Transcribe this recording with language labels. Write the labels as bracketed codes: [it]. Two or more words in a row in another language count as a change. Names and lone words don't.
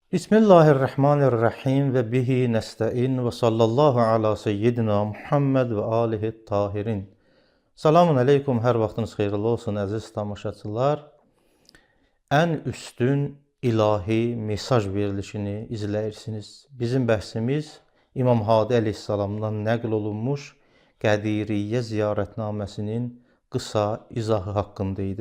[ar] بسم الله الرحمن الرحيم وبه نستعين وصلى الله على سيدنا محمد وآله الطاهرين. سلام عليكم, [az] hər vaxtınız xeyirli olsun əziz tamaşaçılar. Ən üstün ilahi mesaj verilişini izləyirsiniz. Bizim bəhsimiz İmam Hadi əleyhissalamdan nəql olunmuş Qədiriyyə ziyarətnaməsinin qısa izahı haqqında idi.